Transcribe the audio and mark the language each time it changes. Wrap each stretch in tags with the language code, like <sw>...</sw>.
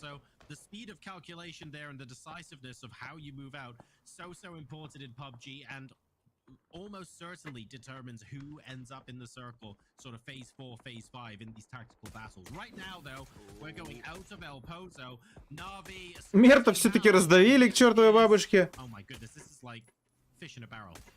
<en>So the speed of calculation there and the decisiveness of how you move out, so important in PUBG, and almost certainly determines who ends up in the circle, sort of phase 4, phase 5 in these tactical battles. Right now, though, we're going out of El Pozo. Navi...</en> <ru>Мерта все-таки раздавили к чертовой бабушке.</ru> <en>Oh my goodness, this is like fish in a barrel.</en>